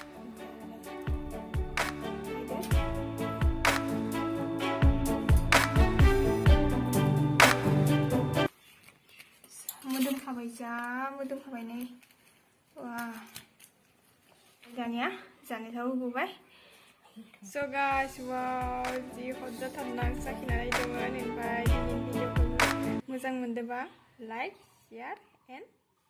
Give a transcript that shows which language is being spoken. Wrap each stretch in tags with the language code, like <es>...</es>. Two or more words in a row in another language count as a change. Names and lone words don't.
<brx>मोदोमखाबाय जा मोदोमखाबाय नै वा दानिया जानायथाव होबाय</brx> <en>So guys, wow,</en> <brx>ji hojja thanang sakina naidwon ओमफ्राय दिनैनि भिडिअखौ मोजां मोनदोंबा</brx> <en>like share and</en>